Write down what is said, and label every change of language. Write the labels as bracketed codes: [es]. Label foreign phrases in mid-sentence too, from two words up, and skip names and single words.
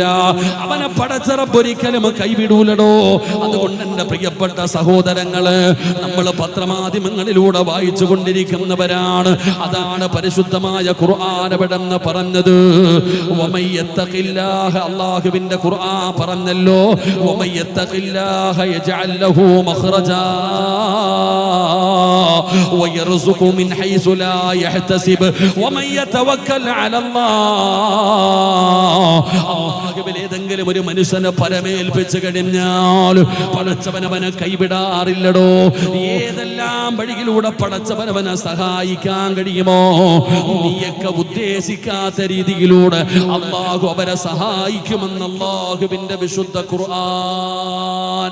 [ml] അവനെ പടച്ച റബ്ബ് ഒരിക്കലും കൈവിടൂലടോ. അതുകൊണ്ട് എന്റെ പ്രിയപ്പെട്ട സഹോദരങ്ങള്, നമ്മൾ പത്രമാധ്യമങ്ങളിലൂടെ വായിച്ചു കൊണ്ടിരിക്കുന്നവരാണ്. അതാണ് പരിശുദ്ധമായ ഖുർആൻ എവിടെന്ന് പറഞ്ഞത്. അല്ലാഹുവിന്റെ ഖുർആൻ പറഞ്ഞല്ലോ, [ar] من حيث لا يحتسب ومن يتوكل على الله. [ml] ഏതെങ്കിലും ഒരു മനുഷ്യനെ പരമേൽപ്പിച്ചു കഴിഞ്ഞാൽ പടച്ചവനവനെ കൈവിടാറില്ലടോ. ഏതെല്ലാം വഴിയിലൂടെ പടച്ചവനവനെ സഹായിക്കാൻ കഴിയുമോ, നീയൊക്കെ ഉദ്ദേശിക്കാത്ത രീതിയിലൂടെ അല്ലാഹു അവരെ സഹായിക്കുമെന്ന് അല്ലാഹുവിന്റെ വിശുദ്ധ ഖുർആൻ.